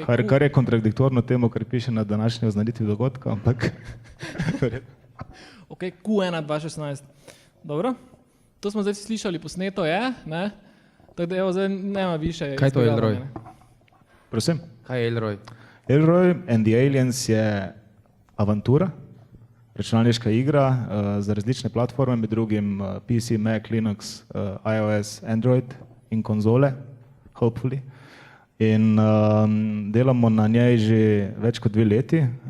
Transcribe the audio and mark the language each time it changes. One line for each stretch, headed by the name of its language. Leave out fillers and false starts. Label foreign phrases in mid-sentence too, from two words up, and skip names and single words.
Slovenian: kar je kontradiktorno temu, kar piše na današnji oznanitvi dogodka, ampak Ok, Q1 2016. Dobro. To smo zdaj slišali, posneto je, ne? Tako da evo, zdaj
Croatian: nema više.
Slovenian: Kaj to je Elroy? Prosim? Kaj je Elroy? Elroy and the Aliens je avantura, računalniška igra za različne platforme, med drugim PC, Mac, Linux, iOS, Android in konzole, hopefully. In delamo na njej že več kot 2 leti.